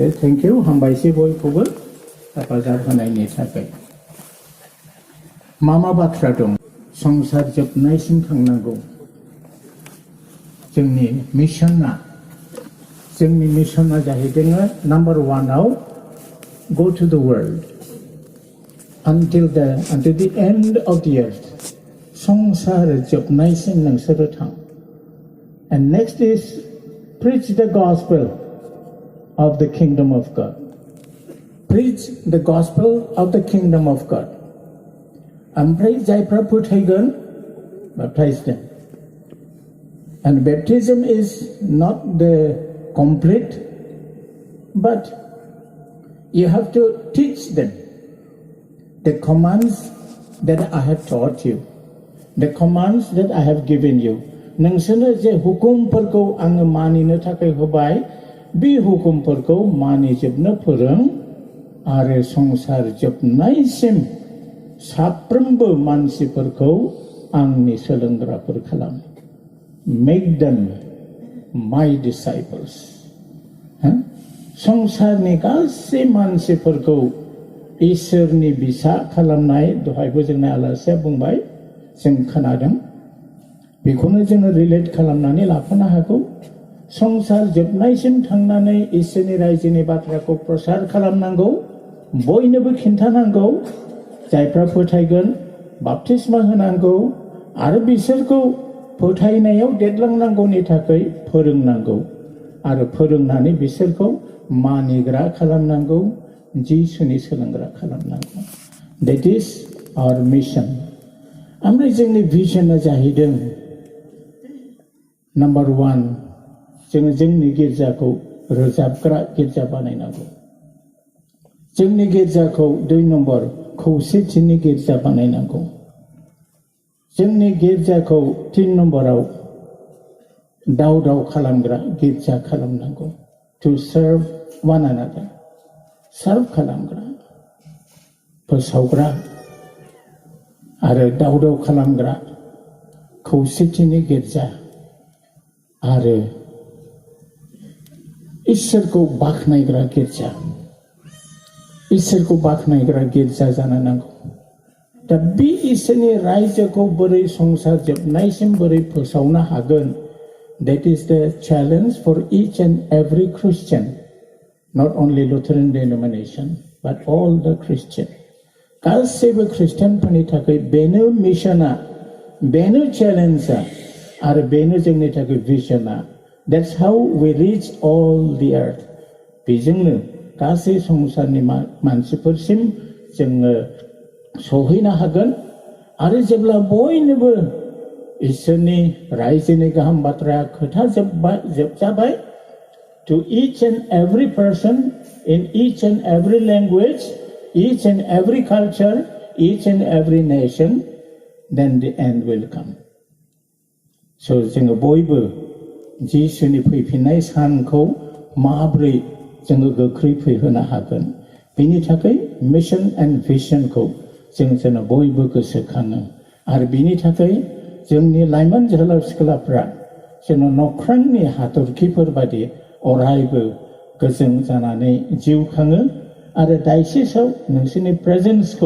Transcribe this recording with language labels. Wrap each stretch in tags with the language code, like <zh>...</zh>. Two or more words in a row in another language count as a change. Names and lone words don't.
<en>thank you,</en> <brx>हामबायसै बयखौबो हेफाजाब होनायनि थाखाय। मा बाथ्रा दं? संसार जोबनायसिम थांनांगौ। जोंनि मिशना जाहैदों नाम्बार 1आव</brx> <en>go to the world until the end of the earth.</en> <brx>संसार जोबनायसिम नोंसोरो थां।</brx> <en>And next is preach the gospel of the kingdom of God. Preach the gospel of the kingdom of God.</en> <brx>ओमफ्राय जायफ्रा फोथायगोन</brx> <en>baptize them. And baptism is not the complete, but you have to teach them the commands that I have taught you, the commands that I have given you.</en> <brx>नोंसोरनो जे हुकुमफोरखौ आङो मानिनो थाखाय होबाय, बे हुकुमफोरखौ मानिजोबनो फोरों आरो संसार जोबनायसिम साफ्रोमबो मानसिफोरखौ आंनि सोलोंग्राफोर खालाम।</brx> <en>Make them my disciples.</en> <brx>संसारनि गासै मानसिफोरखौ इसोरनि बिसा खालामनाय, दहायबो जोंना आलासिया बुंबाय, जों खोनादों। बेखौनो जोङो रिलेट खालामनानै लाफानो हागौ। संसार जोबनायसिम थांनानै इसोरनि रायजोनि बाथ्राखौ प्रसार खालामनांगौ, बयनोबो खिन्थानांगौ। जायफ्रा फोथायगोन बाप्तिस्मा होनांगौ आरो बिसोरखौ फोथायनायाव देरलांनांगौनि थाखाय फोरोंनांगौ आरो फोरोंनानै बिसोरखौ मानिग्रा खालामनांगौ, जिसुनि सोलोंग्रा खालामनांगौ।</brx> <en>That is our mission.</en> <brx>ओमफ्राय जोंनि भिजनआ जाहैदों नाम्बार 1, जोङो जोंनि गिर्जाखौ रोजाबग्रा गिर्जा बानायनांगौ। जोंनि गिर्जाखौ 2 नम्बर खौसेथिनि गिर्जा बानायनांगौ। जोंनि गिर्जाखौ 3 नम्बराव दाव खालामग्रा गिर्जा खालामनांगौ।</brx> <en>To serve one another.</en> <brx>सार्भ खालामग्रा, फोसावग्रा आरो दाव खालामग्रा खौसेथिनि गिर्जा आरो इसोरखौ बाख्नायग्रा गिर्जा। इसोरखौ बाख्नायग्रा गिर्जा जानो नांगौ। दा बे इसोरनि रायजोखौ बोरै संसार जोबनायसिम बोरै फोसावनो हागोन?</brx> <en>That is the challenge for each and every Christian, not only Lutheran denomination, but all the Christian.</en> <brx>गासैबो खृष्टानफोरनि थाखाय बेनो मिशना, बेनो चेलेन्जआ आरो बेनो जोंनि थाखाय भिजनआ।</brx> <en>That's how we reach all the earth.</en> <brx>बेजोंनो गासै संसारनि मानसिफोरसिम जोङो सहैनो हागोन आरो जेब्ला बयनोबो इसोरनि रायजोनि गाहाम बाथ्राया खोथा जोबजाबाय,</brx> <en>to each and every person in each and every language, each and every culture, each and every nation, then the end will come.</en> <brx>So जोङो बयबो जिसुनि फैफिननाय सानखौ माब्रै जोङो गोख्रै फैहोनो हागोन, बेनि थाखाय</brx> <en>mission and</en> <brx>भिजनखौ जों बयबो गोसोखाङो आरो बेनि थाखाय जोंनि लाइमोन जोहोलाव सिख्लाफ्रा जेन' नख्रांनि हाथरखिफोर बादि अरायबो गोजों जानानै जिउ खाङो आरो डायसेसआव नोंसोरनि प्रेजेन्सखौ</brx>